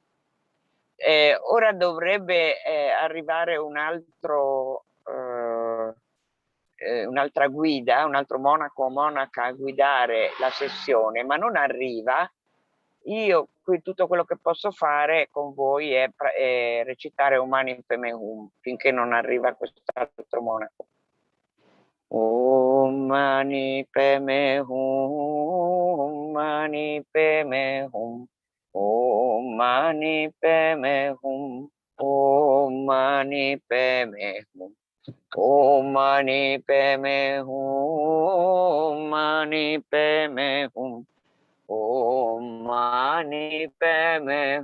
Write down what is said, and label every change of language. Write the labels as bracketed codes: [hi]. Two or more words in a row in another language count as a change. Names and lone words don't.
[it] Ora dovrebbe arrivare un'altra guida, un altro monaco o monaca a guidare la sessione, ma non arriva. Io qui tutto quello che posso fare con voi è recitare [sa] Om Mani Padme Hum [it] finché non arriva quest'altro monaco. [sa] Om Mani Padme Hum, Mani Padme Hum, Om Mani Padme Hum, Om Mani Padme Hum, Om Mani Padme Hum, Mani Padme Hum, Om Mani Padme